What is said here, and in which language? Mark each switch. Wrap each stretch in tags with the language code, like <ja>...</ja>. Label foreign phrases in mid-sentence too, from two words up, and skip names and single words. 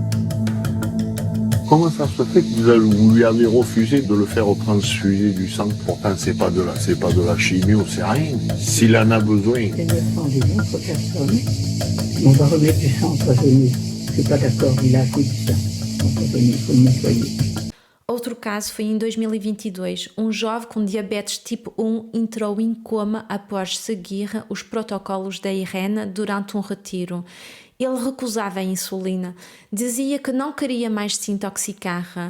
<fr>Comment ça se fait que vous lui avez refusé de le faire transfuser du sang? Pourtant, c'est pas de la chimio, c'est rien. S'il en a besoin. C'est 900 d'une autre personne. On va remettre du sang empoisonné. Je suis pas d'accord, il a assez du sang empoisonné, il faut le nettoyer.</fr> <pt>Outro caso foi em 2022. Jovem com diabetes tipo 1 entrou em coma após seguir os protocolos da Irene durante retiro. Ele recusava a insulina, dizia que não queria mais se intoxicar.</pt>